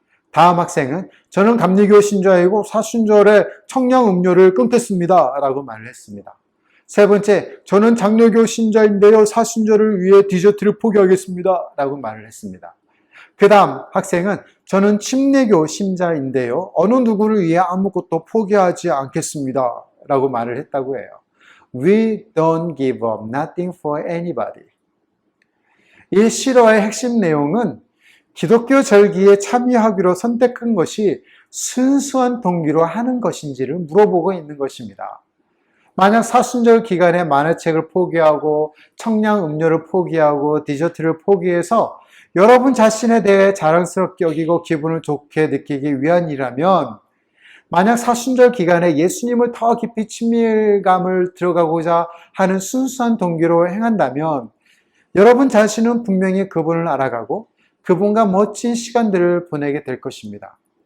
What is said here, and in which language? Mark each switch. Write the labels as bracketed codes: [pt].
[ko] 다음 학생은 저는 감리교 신자이고 사순절에 청량 음료를 끊겠습니다. 라고 말을 했습니다. 세 번째, 저는 장로교 신자인데요. 사순절을 위해 디저트를 포기하겠습니다. 라고 말을 했습니다. 그 다음 학생은 저는 침례교 신자인데요. 어느 누구를 위해 아무것도 포기하지 않겠습니다. 라고 말을 했다고 해요. [en] We don't give up nothing for anybody. [ko] 이 실화의 핵심 내용은 기독교 절기에 참여하기로 선택한 것이 순수한 동기로 하는 것인지를 물어보고 있는 것입니다. 만약 사순절 기간에 만화책을 포기하고 청량 음료를 포기하고 디저트를 포기해서 여러분 자신에 대해 자랑스럽게 여기고 기분을 좋게 느끼기 위한 일이라면, 만약 사순절 기간에 예수님을 더 깊이 친밀감을 들어가고자 하는 순수한 동기로 행한다면 여러분 자신은 분명히 그분을 알아가고 그분과 멋진 시간들을 보내게 될 것입니다.